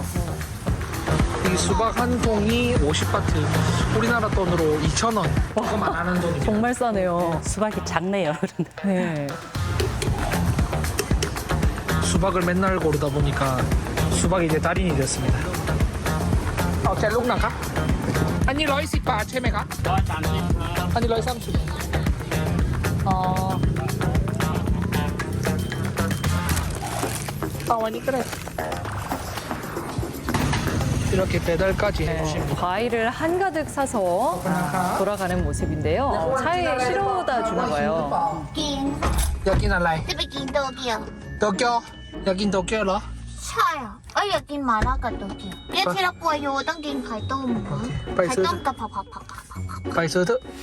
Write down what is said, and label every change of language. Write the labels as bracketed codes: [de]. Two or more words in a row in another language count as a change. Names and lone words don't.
[ko] 이 수박 한 통이 50바트, 우리나라 돈으로 2,000원, 조금 안 하는 돈입니다. 정말 싸네요. 수박이 작네요. 네. 수박을 맨날 고르다 보니까 수박이 이제 달인이 됐습니다. [th] 제 ลูก นะครับ อันนี้110 บาทใช่ไหมครับ130 อันนี้130 อันนี้ก็ได้ [ko] 이렇게 배달까지 해주십니다. 과일을 한가득 사서 돌아가는 모습인데요. 차에 실어다 주나 봐요. [th] กิน อยากกินอะไร จะไปกินโตเกียว โตเกียวอยากกินโตเกียวเหรอ ใช่อ่ะอยากกินหม่าล่ากับโตเกียวเนี่ยที่เรากลัวอยู่ต้องกินไข่ต้ม ไป ไข่ ซื้อ ต้มกับผัก ไปซื้อเถอะ